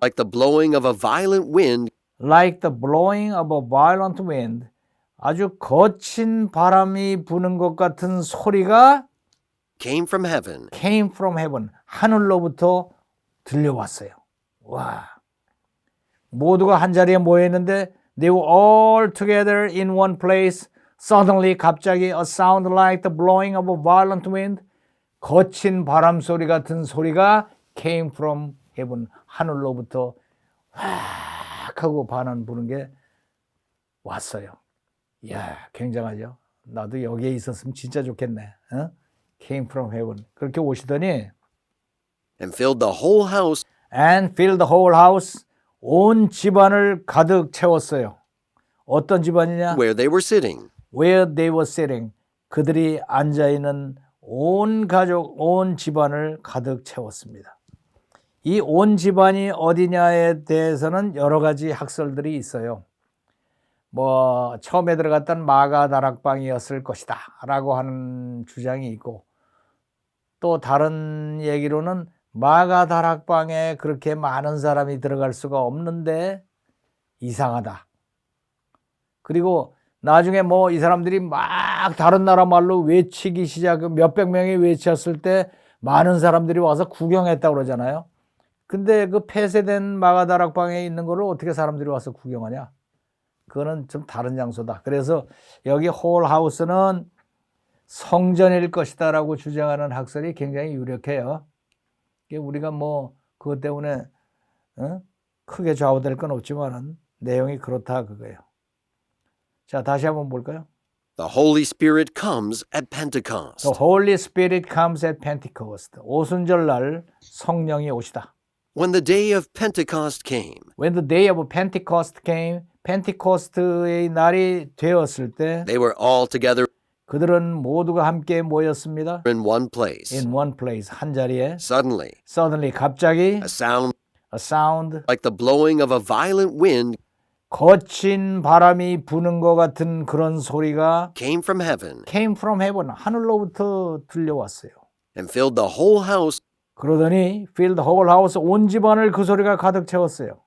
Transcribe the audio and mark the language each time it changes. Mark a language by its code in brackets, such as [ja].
[en] like the blowing of a violent wind like the blowing of a violent wind, [ko] 아주 거친 바람이 부는 것 같은 소리가 [en] came from heaven. came from heaven, [ko] 하늘로부터 들려왔어요. 와, 모두가 한 자리에 모여 있는데 [en] they were all together in one place. Suddenly, [ko] 갑자기 [en] a sound like the blowing of a violent wind, [ko] 거친 바람 소리 같은 소리가 [en] came from heaven, [ko] 하늘로부터 확 하고 바람 부는 게 왔어요. 이야, 굉장하죠. 나도 여기에 있었으면 진짜 좋겠네. 어? [en] Came from heaven. [ko] 그렇게 오시더니 [en] And filled the whole house and filled the whole house, [ko] 온 집안을 가득 채웠어요. 어떤 집안이냐? [en] where they were sitting. Where they were sitting. [ko] 그들이 앉아있는 온 가족, 온 집안을 가득 채웠습니다. 이 온 집안이 어디냐에 대해서는 여러 가지 학설들이 있어요. 뭐 처음에 들어갔던 마가 다락방이었을 것이다 라고 하는 주장이 있고, 또 다른 얘기로는 마가 다락방에 그렇게 많은 사람이 들어갈 수가 없는데 이상하다. 그리고 나중에 뭐 이 사람들이 막 다른 나라 말로 외치기 시작, 몇백 명이 외쳤을 때 많은 사람들이 와서 구경했다고 그러잖아요. 근데 그 폐쇄된 마가 다락방에 있는 거를 어떻게 사람들이 와서 구경하냐? 그거는 좀 다른 장소다. 그래서 여기 홀하우스는 성전일 것이다 라고 주장하는 학설이 굉장히 유력해요. 우리가 뭐 그것 때문에 크게 좌우될 건 없지만 내용이 그렇다 그거예요. 자, 다시 한번 볼까요? [en] The Holy Spirit comes at Pentecost. The Holy Spirit comes at Pentecost. [ko] 오순절 날 성령이 오시다. [en] When the day of Pentecost came, When the day of Pentecost came, [ko] 펜티코스트의 날이 되었을 때 [en] they were all together [ko] 그들은 모두가 함께 모였습니다. [en] in one place. In one place, [ko] 한 자리에. [en] Suddenly, Suddenly, [ko] 갑자기 [en] a sound a sound, like the blowing of a violent wind [ko] 거친 바람이 부는 것 같은 그런 소리가 [en] came from heaven came from heaven, [ko] 하늘로부터 들려왔어요. [en] and filled the whole house [ko] 그러더니 [en] filled the whole house, [ko] 온 집안을 그 소리가 가득 채웠어요.